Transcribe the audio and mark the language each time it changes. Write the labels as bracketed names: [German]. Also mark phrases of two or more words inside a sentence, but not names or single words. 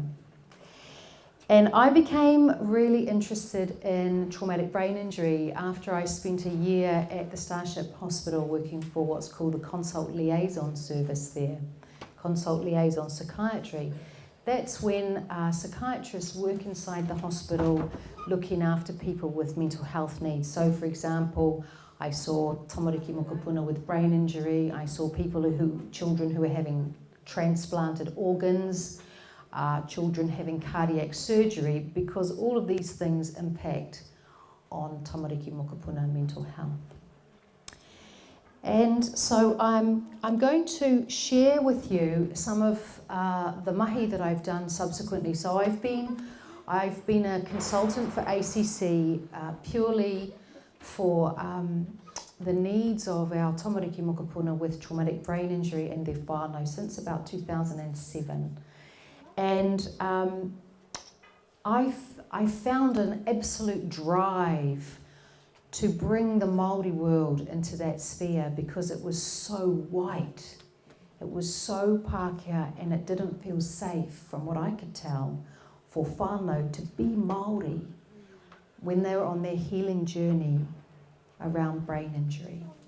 [English] And I became really interested in traumatic brain injury after I spent a year at the Starship Hospital working for what's called the Consult Liaison Service there, Consult Liaison Psychiatry. That's when psychiatrists work inside the hospital looking after people with mental health needs. So for example, I saw [Māori] tamariki mokopuna [English] with brain injury, I saw children who were having transplanted organs, children having cardiac surgery, because all of these things impact on [Māori] tamariki mokopuna [English] mental health. And so I'm going to share with you some of the mahi that I've done subsequently. So I've been a consultant for ACC purely for the needs of our [Māori] tamariki mokopuna [English] with traumatic brain injury and their whānau since about 2007. And I found an absolute drive to bring the Māori world into that sphere because it was so white, it was so Pākehā, and it didn't feel safe, from what I could tell, for whānau to be Māori when they were on their healing journey around brain injury.